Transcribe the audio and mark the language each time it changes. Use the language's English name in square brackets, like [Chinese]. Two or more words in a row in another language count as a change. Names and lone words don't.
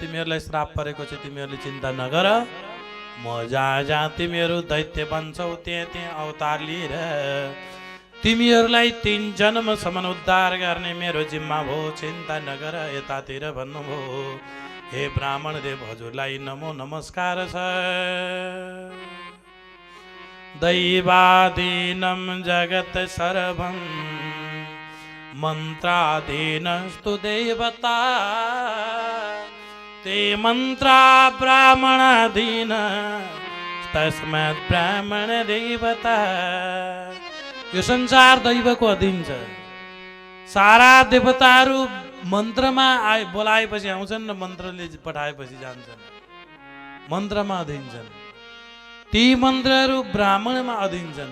[Nepali] तिमीहरूलाई श्राप परेको छ, तिमीहरूले चिन्ता नगर। म जहाँ जहाँ तिमीहरू दैत्य बन्छौ त्यहाँ त्यहाँ अवतार लिएर तिमीहरूलाई 3 जन्मसम्म उद्धार गर्ने मेरो जिम्मा भयो, चिन्ता नगर। यतातिर भन्नुभयो, हे ब्राह्मण देव हजुरलाई नमो नमस्कार छ। [Sanskrit] दैवाधीनं जगत सर्वं मन्त्राधीनस्तु देवता ते मन्त्रा ब्राह्मणाधीन तस्मात् ब्राह्मण देवता। [Nepali] यो संसार दैवको अधीन छ। सारा देवताहरू मन्त्रमा बोलाएपछि आउँछन् र मन्त्रले पठाएपछि जान्छन्। मन्त्रमा अधीन छन्। ती मन्त्रहरू ब्राह्मणमा अधीन छन्।